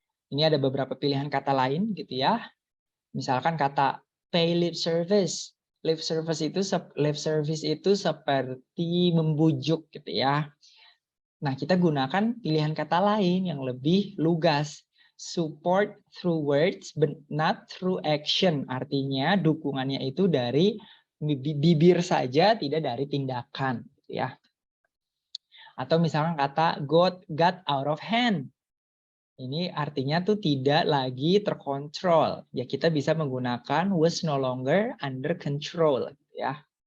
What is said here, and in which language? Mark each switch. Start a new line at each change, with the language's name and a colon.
Indonesian: Ini ada beberapa pilihan kata lain gitu ya. Misalkan kata
English: pay lip service.
Indonesian: Lip service itu seperti membujuk gitu ya. Nah, kita gunakan pilihan kata lain yang lebih lugas.
English: Support through words but not through action.
Indonesian: Artinya dukungannya itu dari bibir saja, tidak dari tindakan gitu ya. Atau misalkan kata
English: got out of hand.
Indonesian: Ini artinya tuh tidak lagi terkontrol. Ya kita bisa menggunakan
English: was no longer under control
Indonesian: ya.